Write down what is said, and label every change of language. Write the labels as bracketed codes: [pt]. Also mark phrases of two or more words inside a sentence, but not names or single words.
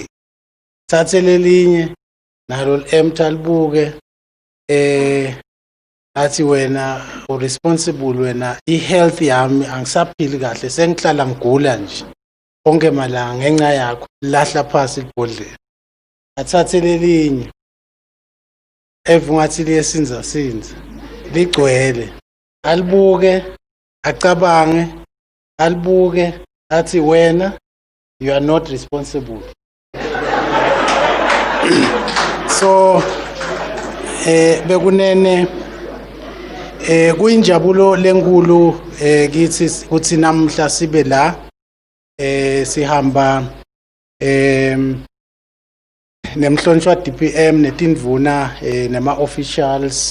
[ss] Thathe lelinye nalo empty alibuke athi wena uresponsible wena i-health yami angisaphili kahle sengihlala ngigula nje konke malanga ngenxa yakho lahla phasi libhodlela. Athathe lelinye evungathi liyesinza ligcwele alibuke acabange alibuke athi wena [en] you are not responsible. [ss] So bekunene kuyinjabulo lenkulu kithi ukuthi namhla sibe la sihamba nemhlonishwa DPM netindvuna nema officials